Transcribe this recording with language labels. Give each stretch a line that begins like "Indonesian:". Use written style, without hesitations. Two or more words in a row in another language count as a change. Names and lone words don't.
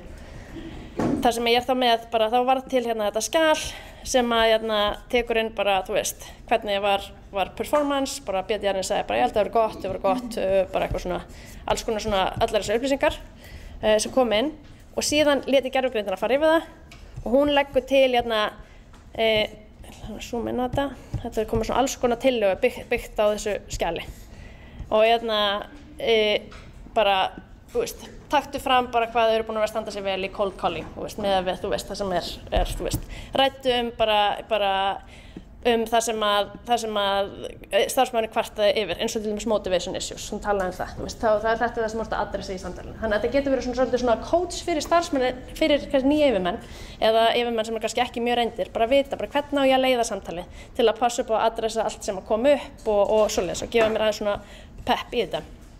Icelandic: Það sem ég er þá með, bara þá var til hérna þetta skjal sem tekur inn bara, þú veist, hvernig var performance, bara BDR-inn sagði bara, ég held að það var gott, bara eitthvað svona, alls konar svona allar þessar upplýsingar sem kom inn og síðan lét ég gervigreindina að fara yfir það og hún leggur til zoom inn á þetta er komið svona alls konar tillögu byggt á þessu skjali og bara, þú veist, taktu fram bara hvað þau eru búin að vera að standa sig vel í
English: cold calling,
Icelandic: með við, það sem ræddu bara það sem að starfsmaðurinn kvartaði yfir, eins og til dæmis
English: motivation issues,
Icelandic: hún talaði það, það þetta það sem þú ert að adressa í samtalinu. Þannig að þetta getur verið svolítið svona coach fyrir starfsmenn, fyrir nýja yfirmenn, eða yfirmenn sem kannski ekki mjög reyndir, bara vita hvernig á ég að leiða samtalið til að passa upp á að adressa allt sem að koma upp og svoleiðis og gefa mér aðeins svona pepp í þetta.